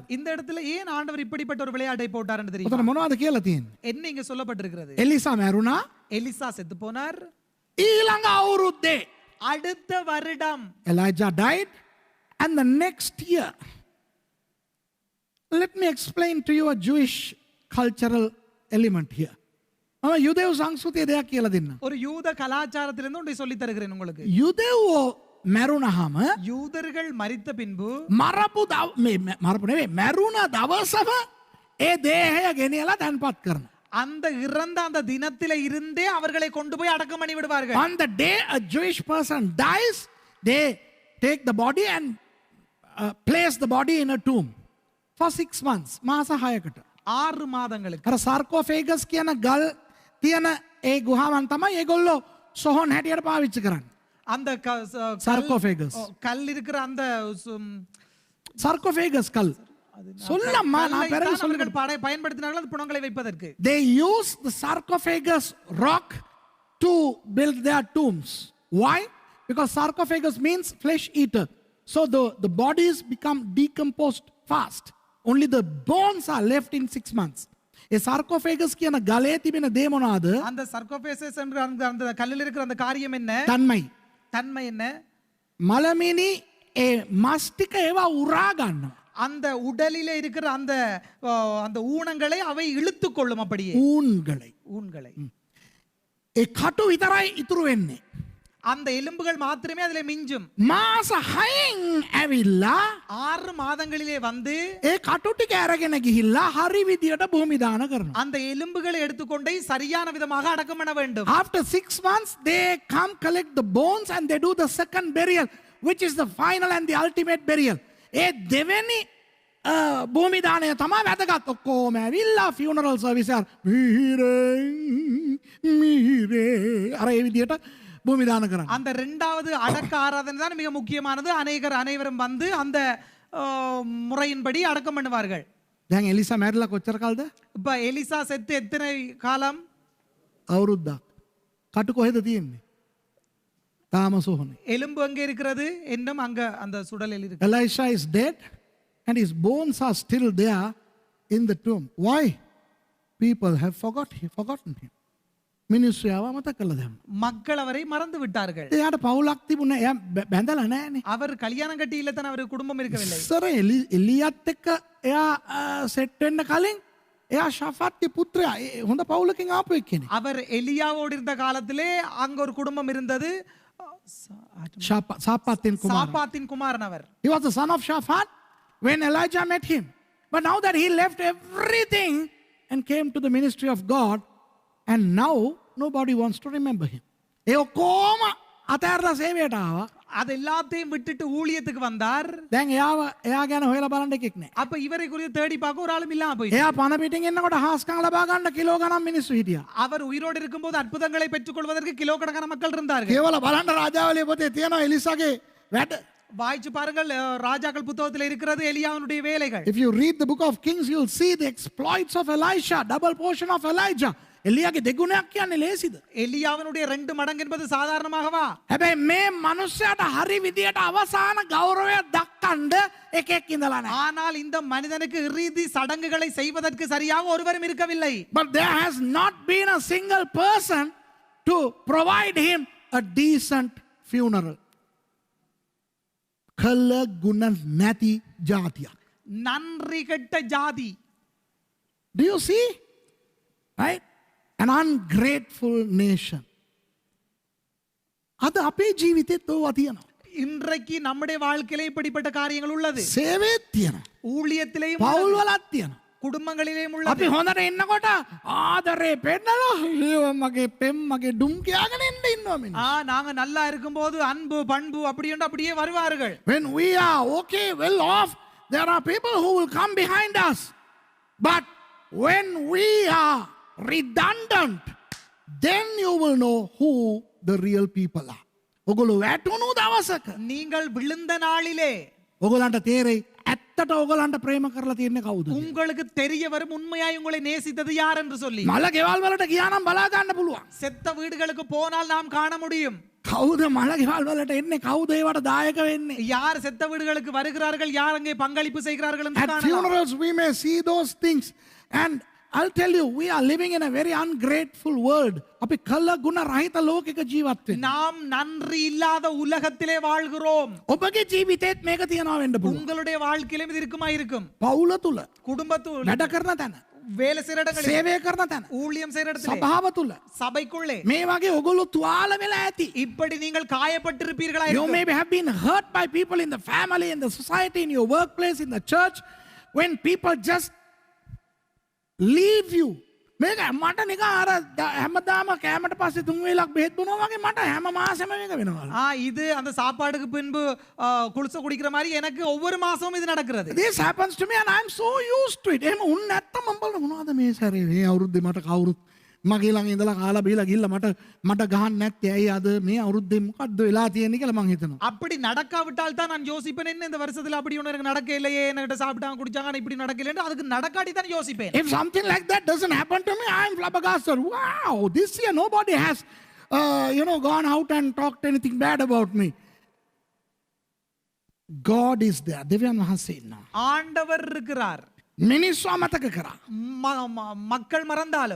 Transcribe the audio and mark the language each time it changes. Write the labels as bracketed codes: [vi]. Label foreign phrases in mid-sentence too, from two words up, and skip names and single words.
[ta] இந்த இடத்துல ஏன் ஆண்டவர் இப்படிப்பட்ட ஒரு விளையாட்டை போட்டார் என்று [si] ඔතන [ta] தெரியுமா? [si] මොනවද කියලා තියෙන්නේ? [ta] என்ன இங்க சொல்லப்பட்டிருக்கிறது? [si] එලිසා මැරුණා. [ta] எலிசா செத்து போனார். [si] ඊළඟ අවුරුද්දේ [ta] அடுத்த வருடம் [en] Elijah died, and the next year. Let me explain to you a Jewish cultural element here. [si] මම යුදෙව් සංස්කෘතිය දෙයක් කියලා දෙන්න. [ta] ஒரு யூத கலாச்சாரத்திலிருந்து ஒன்றை சொல்லி தருகிறேன் உங்களுக்கு. [si] යුදෙව්වෝ මැරුණහම [ta] யூதர்கள் மரித்த பின்பு [si] මරපු නෙවෙයි මැරුණ දවසම ඒ දේහය ගෙනියලා තැන්පත් කරනවා. [ta] அந்த இறந்த அந்த தினத்தில இருந்தே அவர்களை கொண்டு போய் அடக்கம் பண்ணி விடுவார்கள். [en] On the day a Jewish person dies, they take the body and place the body in a tomb for 6 months. [si] මාස 6කට. [ta] 6 மாதங்களுக்கு. [si] අර sarcophagus කියන ගල් තියෙන ඒ ගුහාවන් තමයි ඒගොල්ලෝ සොහොන් හැටියට පාවිච්චි කරන්නේ. [ta] அந்த sarcophagus. கல் இருக்கிற அந்த sarcophagus கல். சொல்லம்மா நான் பிறகு சொல்லுகிறேன். பயன்படுத்தினார்கள் அந்த புணங்களை வைப்பதற்கு. [en] They use the sarcophagus rock to build their tombs. Why? Because sarcophagus means flesh eater. So the bodies become decomposed fast. Only the bones are left in 6 months. [si] ඒ sarcophagus කියන ගලේ තිබෙන දේ මොනවාද? [ta] அந்த sarcophagus என்ற அந்த கல்லில் இருக்கிற அந்த காரியம் என்ன? தன்மை என்ன? [si] මලමිනි ඒ මස් ටික ඒවා උරා ගන්නවා. [ta] அந்த உடலிலே இருக்கிற அந்த அந்த ஊனங்களை அவை இழுத்து கொள்ளும். அப்படியே ஊன்களை [si] ඒ කටු විතරයි ඉතුරු වෙන්නේ. [ta] அந்த எலும்புகள் மாத்திரமே அதிலே மிஞ்சும். [si] මාස 6න් ඇවිල්ලා [ta] 6 மாதங்களிலே வந்து [si] ඒ කටු ටික අරගෙන ගිහිල්ලා හරි විදියට භූමි දාන කරනවා. [ta] அந்த எலும்புகளை எடுத்துக்கொண்டே சரியான விதமாக அடக்கம் பண்ண வேண்டும். [en] After 6 months they come collect the bones and they do the second burial, which is the final and the ultimate burial. [si] ඒ දෙවෙනි භූමි දාණය තමයි වැදගත්. ඔක්කොම ඇවිල්ලා [en] funeral service [si] එක මිහිරේ අර ඒ විදියට භූමි දාන කරන්නේ. [ta] அந்த இரண்டாவது அடக்க ஆராதனை தான் மிக முக்கியமானது. அனைவரும் வந்து அந்த முறையின்படி அடக்கம் பண்ணுவார்கள். [si] දැන් එලිසා මැරිලා කොච්චර කාලද? [ta] இப்ப எலிசா செத்து எத்தனை காலம்? [si] අවුරුද්දක්. කටු කොහෙද තියෙන්නේ? තාම සොහොනේ. [ta] எலும்பு அங்கே இருக்கிறது, இன்னும் அங்க அந்த சுடலில் இருக்கு. [en] Elisha is dead and his bones are still there in the tomb. Why? People have forgotten him. [si] මිනිස්සු යව මතක කළා දැන්. [ta] மக்கள் அவரை மறந்து விட்டார்கள். [si] එයාට පවුලක් තිබුණේ. එයා බැඳලා නැහනේ. [ta] அவர் கல்யாணம் கட்டி இல்ல தான், அவருக்கு குடும்பம் இருக்கவில்லை. [si] ඉස්සර එලියත් එක්ක එයා සෙට් වෙන්න කලින් එයා ෂාෆාත්ගේ පුත්‍රයා හොඳ පවුලකින් ආපු එක්කෙනෙක්. [ta] அவர் எலியாவோடு இருந்த காலத்திலே அங்க ஒரு குடும்பம் இருந்தது. சாப்பாத்தின் குமாரன் அவர். [en] He was the son of Shaphat when Elijah met him. But now that he left everything and came to the ministry of God, and now nobody wants to remember him. [si] ඒ ඔක්කොම අතහැරලා සේවයට ආවා. [ta] அது எல்லாத்தையும் விட்டுட்டு ஊழியத்துக்கு வந்தார். [si] දැන් එයා ගැන හොයලා බලන්න එකෙක් නැහැ. [ta] அப்ப இவரை குறித்து தேடி பார்க்க ஒரு ஆளும் இல்லாம போயிடுச்சு. [si] එයා පණ පිටින් එන්නකොට හාස්කම් ලබා ගන්න කිලෝ ගණන් මිනිස්සු හිටියා. [ta] அவர் உயிரோடு இருக்கும்போது அற்புதங்களை பெற்றுக்கொள்வதற்கு கிலோ கணக்கான மக்கள் இருந்தார்கள். [si] கேவல බලන්න රාජාවලිය පොතේ තියෙනවා එලිසාගේ වැඩ. [ta] வாய்ச்சு பாருங்கள், ராஜாக்கள் புத்தகத்தில் இருக்கிறது எலியாவினுடைய வேலைகள். [en] If you read the book of Kings, you will see the exploits of Elisha, double portion of Elijah. [si] එලියාගේ දෙගුණයක් කියන්නේ ලේසිද? [ta] எலியாவினுடைய 2 மடங்கு என்பது சாதாரணமாகவா? [si] හැබැයි මේ මනුස්සයාට හරි විදියට අවසාන ගෞරවය දක්වන්න එකෙක් ඉඳලා නැහැ. [ta] ஆனால் இந்த மனிதனுக்கு இறுதி சடங்குகளை செய்வதற்கு சரியாக ஒருவரும் இருக்கவில்லை. [en] But there has not been a single person to provide him a decent funeral. [si] කළ ගුණ නැති ජාතියක්. [ta] நன்றி கெட்ட ஜாதி. [en] Do you see? Right? An ungrateful nation. [si] அது අපේ ජීවිතෙත් ඕවා තියෙනවා. [ta] இன்றைக்கு நம்முடைய வாழ்க்கையிலே இப்படிப்பட்ட காரியங்கள் உள்ளது. [si] සේවයේ තියෙනවා. [ta] ஊழியத்திலேயும் [si] පවුල් වලත් තියෙනවා. [ta] குடும்பங்களிலேயும் [si] අපි [ta] உள்ளது. [si] හොඳට ඉන්නකොට ආදරේ පෙන්නලා මගේ පෙම් මගේ ඩුම් කියාගෙන ඉන්න ඉන්නවා මිනිස්සු. [ta] நாங்க நல்லா இருக்கும்போது அன்பு பண்பு அப்படி என்று அப்படியே வருவார்கள். [en] When we are okay, well off, there are people who will come behind us. But when we are redundant, then you will know who the real people are. [si] ඔගොල්ලෝ වැටුණු දවසක [ta] நீங்கள் விழுந்த நாளிலே [si] ඔගොල්ලන්ට තේරෙයි ඇත්තට ඔගොල්ලන්ට ප්‍රේම කරලා තියෙන්නේ කවුද? [ta] உங்களுக்கு தெரிய வரும் உண்மையாய் உங்களை நேசித்தது யார் என்று சொல்லி. [si] මල ගෙවල් වලට ගියා නම් බලා ගන්න පුළුවන්. [ta] செத்த வீடுகளுக்கு போனால் நாம் காண முடியும். [si] කවුද මල ගෙවල් වලට එන්නේ? කවුද ඒවට දායක වෙන්නේ? [ta] யார் செத்த வீடுகளுக்கு வருகிறார்கள், யார் அங்கே பங்களிப்பு செய்கிறார்கள் என்று [en] At [ta] காணலாம். [en] funerals we may see those things, and I'll tell you, we are living in a very ungrateful world. [si] අපි කළ ගුණ රහිත ලෝකයක ජීවත් වෙනවා. [ta] நாம் நன்றி இல்லாத உலகத்திலே வாழ்கிறோம். [si] ඔබගේ ජීවිතේත් මේක තියනවා වෙන්න පුළුවන්. [ta] உங்களுடைய வாழ்க்கையிலும் இது இருக்குமா இருக்கும். [si] පවුල තුල [ta] குடும்பத்தில் [si] වැඩ කරන තැන [ta] வேலை செய்யற இடங்களில் [si] සේවය කරන තැන. [ta] ஊழியம் செய்யற இடத்துல [si] සභාව තුළ. [ta] சபைக்குள்ளே [si] මේ වගේ ඔගොල්ලෝ තුවාල වෙලා ඇති. [ta] இப்படி நீங்கள் காயப்பட்டிருப்பீர்களா [en] You [ta] இருக்கும். [en] maybe have been hurt by people in the family, in the society, in your workplace, in the church, when people just leave you. [si] මේක මට නිකන් අර හැමදාම කෑමට පස්සේ 3 වේලක් බෙහෙත් බොනවා වගේ මට හැම මාසෙම මේක වෙනවා. [ta] இது அந்த சாப்பாடுக்கு பின்பு குளிச்ச குடிக்கிற மாதிரி எனக்கு ஒவ்வொரு மாசமும் இது நடக்கிறது. [en] This happens to me and I'm so used to it. [si] එහෙම උන් නැත්තම් මම බලන මොනවද මේ සැරේ මේ අවුරුද්දේ මට කවුරුත් මගේ ළඟ ඉඳලා කාලා බීලා ගිහලා මට ගහන්න නැත්තේ ඇයි අද මේ අවුරුද්දේ මොකද්ද වෙලා තියෙන්නේ කියලා මං හිතනවා. [ta] அப்படி நடக்காவிட்டால் தான் நான் யோசிப்பேன் என்ன இந்த வருஷத்துல அப்படி ஒண்ணு எனக்கு நடக்க இல்லையே என்கிட்ட சாப்பிட்டாங்க குடிச்சாங்க ஆனா இப்படி நடக்கலன்னு அதுக்கு நடக்காட்டி தான் யோசிப்பேன். [en] If something like that doesn't happen to me, I'm flabbergasted. Wow, this year nobody has gone out and talked anything bad about me. God is there. [si] දෙවියන් වහන්සේ ඉන්නවා. [ta] ஆண்டவர் இருக்கிறார். [si] මිනිස්සු අමතක කරා. [ta] மக்கள் மறந்தாலும்